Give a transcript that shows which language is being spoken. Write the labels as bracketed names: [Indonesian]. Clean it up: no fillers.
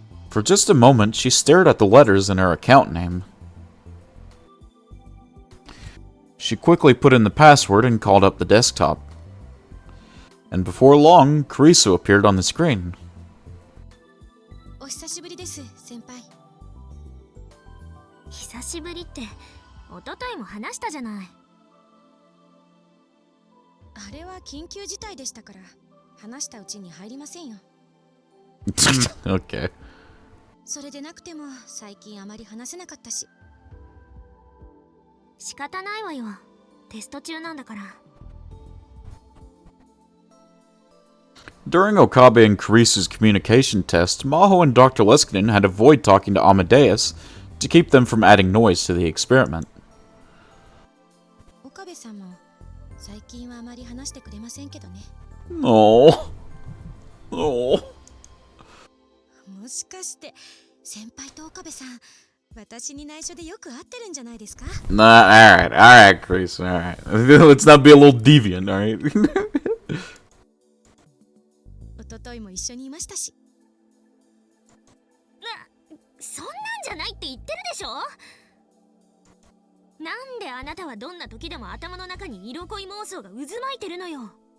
[English] For just a moment, she stared at the letters in her account name. She quickly put in the password and called up the desktop. And before long, Kurisu appeared on the screen. [Japanese] お久しぶりです、先輩。久しぶりって一昨日も話したじゃない。あれは緊急事態でしたから、話したうちに入りませんよ。 [English] Okay. [Japanese] それでなくても最近あまり話せなかったし。仕方ないわよ。テスト中なんだから。 [English] During Okabe and Kurisu's communication test, Maho and Dr. Leskinen had to avoid talking to Amadeus to keep them from adding noise to the experiment. [Japanese] 岡部さんも最近はあまり話してくれませんけどね。 [English] Oh. Oh. [Japanese] もしかして先輩と岡部さん、私に内緒でよく会ってるんじゃないですか？ [English] Nah, alright, Chris, alright. Let's not be a little deviant, alright? [Japanese] 一昨日も一緒にいましたし。そんなんじゃないって言ってるでしょ。なんであなたはどんな時でも頭の中に色恋妄想が渦巻いてるのよ。